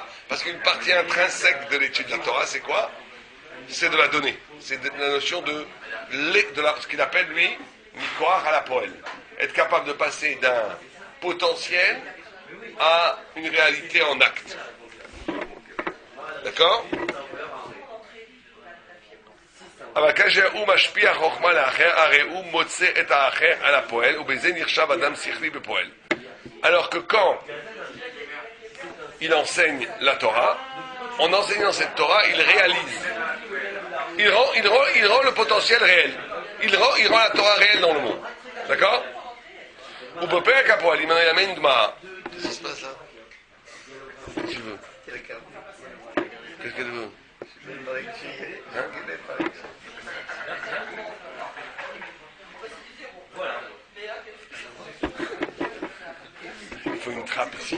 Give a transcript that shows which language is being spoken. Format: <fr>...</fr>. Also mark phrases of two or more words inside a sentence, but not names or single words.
<fr>Parce qu'une partie intrinsèque de l'étude de la Torah, c'est quoi? C'est de la donner. C'est de la notion de ce qu'il appelle, lui,</fr> <he>מכח אל הפועל.</he> <fr>Être capable de passer d'un potentiel à une réalité en acte. D'accord?</fr> <he>אבל כאשר הוא משפיע חוכמה לאחר, הרי הוא מוצא את האחר על הפועל, ובזה נחשב אדם שכלי בפועל.</he> <fr>Alors que quand il enseigne la Torah, en enseignant cette Torah, il réalise. Il rend le potentiel réel. Il rend la Torah réelle dans le monde. D'accord?</fr> <he>ובפרק הפועלים, אני אמין גמרא.</he> <fr>Qu'est-ce qui se passe là? Qu'est-ce que tu veux? Qu'est-ce que tu veux? Hein? Il faut une trappe ici.</fr>